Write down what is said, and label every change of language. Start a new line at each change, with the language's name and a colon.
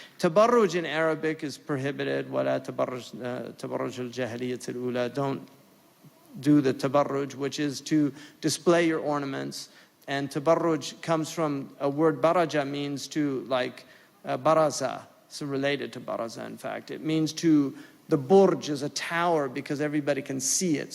English: Tabarruj in Arabic is prohibited.
Arabic: ولا تبرج الجاهلية الأولى.
English: Don't do the tabarruj, which is to display your ornaments. And tabarruj comes from a word baraja, means to baraza. So related to baraza, in fact. It means to, the burj is a tower because everybody can see it.